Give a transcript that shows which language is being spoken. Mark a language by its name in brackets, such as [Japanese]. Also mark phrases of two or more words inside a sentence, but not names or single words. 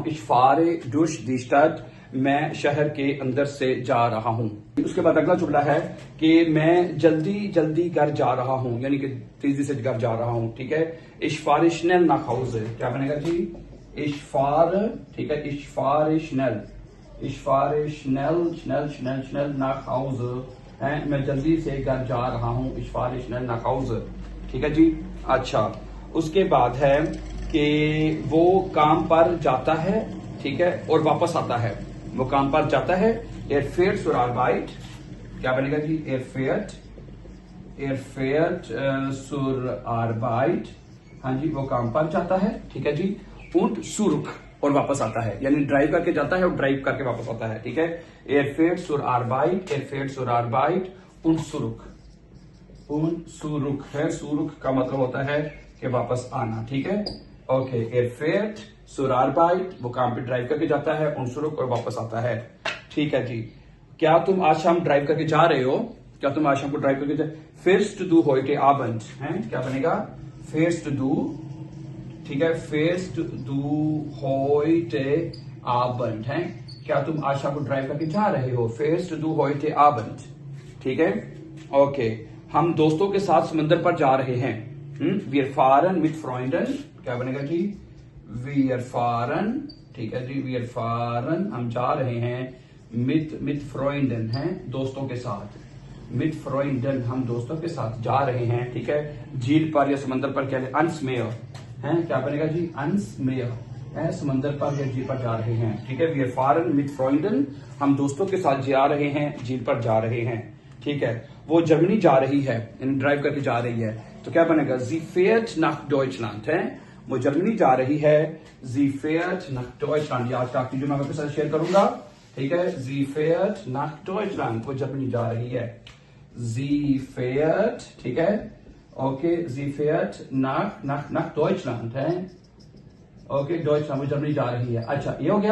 [German] Ich fahre durch die Stadt, [Hindi] मैं शहर के अंदर से जा रहा हूं। उसके बाद अगला जुमला है कि मैं जल्दी घर जा रहा हूं, यानी कि तेजी से घर जा रहा हूं, ठीक है। [German] Ich fahre schnell nach Hause, [Hindi] क्या बनेगा जी? [German] Ich fahre, [Hindi] ठीक है, [German] ich fahre schnell nach Hause, [Hindi] है, मैं जल्दी से घर जा रहा हूं, [German] ich fahre schnell nach Hause, [Hindi] ठीक है जी। अच्छा, उसके बाद है कि वो काम पर जाता है, ठीक है, और वापस आता है, वो काम पर जाता है। [German] Er fährt zur Arbeit, [Hindi] क्या बनेगा जी? [German] Er fährt zur Arbeit, [Hindi] हाँ जी, वो काम पर जाता है, ठीक है जी। [German] Und zurück, [Hindi] और वापस आता है, यानी ड्राइव करके जाता है और ड्राइव करके वापस आता है, ठीक है। [German] Er fährt zur Arbeit und zurück [Hindi] है, zurück का मतलब होता है कि वापस आना, ठीक है। ओके, [German] er fährt zur Arbeit, [Hindi] वो काम पे ड्राइव करके जाता है, [German] und zurück, [Hindi] और वापस आता है, ठीक है जी। क्या तुम आज शाम ड्राइव करके जा रहे हो? क्या तुम आज शाम को ड्राइव करके जा? [German] Fährst du heute Abend, [Hindi] हैं, क्या बनेगा? [German] Fährst du, [Hindi] ठीक है, [German] Fährst du heute Abend, [Hindi] हैं, क्या तुम आज शाम को ड्राइव करके जा रहे हो? [German] Fährst du heute Abend, [Hindi] ठीक है। ओके, हम दोस्तों के साथ समंदर पर जा रहे हैं, [German] Wir fahren mit Freunden, [Hindi] क्या बनेगा जी? [German] Wir fahren, [Hindi] ठीक है जी, [German] Wir fahren, [Hindi] हम जा रहे हैं, [German] mit Freunden, [Hindi] हैं, दोस्तों के साथ, [German] mit Freunden, [Hindi] हम दोस्तों के साथ जा रहे हैं, ठीक है। झील पर या समंदर पर क्या है? [German] ans Meer, [Hindi] हैं, क्या बनेगा जी? [German] ans Meer, [Hindi] है, समंदर पर या झील पर जा रहे हैं, ठीक है। [German] Wir fahren mit Freunden, [Hindi] हम दोस्तों के साथ जा रहे हैं, झील पर जा रहे हैं, ठीक है। वो जर्मनी जा रही है, ड्राइव करके जा रही है, तो क्या बनेगा? [German] Sie fährt nach Deutschland, [Hindi] है, वो जर्मनी जा रही है, [German] Sie fährt nach Deutschland, [Hindi] आज का जो मैं आपके साथ शेयर करूंगा, ठीक है। [German] Sie fährt nach Deutschland, [Hindi] वो जर्मनी जा रही है, [German] Sie fährt, [Hindi] ठीक है, ओके, [German] Sie fährt nach Deutschland, [Hindi] है, ओके, Deutschland, वो जर्मनी जा रही है। अच्छा, ये हो गया।